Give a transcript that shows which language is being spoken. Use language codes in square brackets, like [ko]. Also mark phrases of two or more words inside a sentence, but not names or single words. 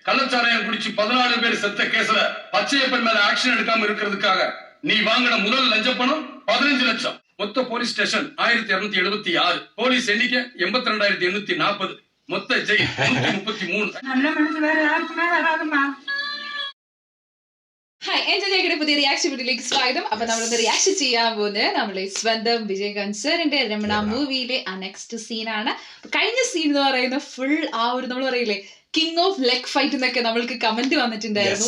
[ta] கள்ளச்சாராயம் குடிச்சு 14 பேர் செத்த கேஸ்ல பச்சையப்பன் மேல ஆக்ஷன் எடுக்காம இருக்கிறதுக்காக நீ வாங்கின முதல் லஞ்ச பணம் 15 லட்சம். மொத்த [en] police station [ta] 1276, போலீஸ் எண்ணிக்கை 82,840, மொத்த ஜெயில் 133. நல்ல மனசு வேற யாருக்குமே வராதுமா. [ml] ഹായ്, എന്റെ ജയയുടെ പുതിയ [en] reaction video [ml] സ്വാഗതം. അപ്പൊ നമ്മളിന്ന് റിയാക്ഷൻ ചെയ്യാൻ പോകുന്നത് നമ്മളെ സ്വന്തം വിജയകാന്ത് സാറിന്റെ രമണ മൂവിയിലെ ആ നെക്സ്റ്റ് സീനാണ്. കഴിഞ്ഞ സീൻ എന്ന് പറയുന്ന ഫുൾ ആ ഒരു നമ്മൾ പറയില്ലേ [en] king of leg fight [ml] എന്നൊക്കെ നമ്മൾക്ക് കമന്റ് വന്നിട്ടുണ്ടായിരുന്നു.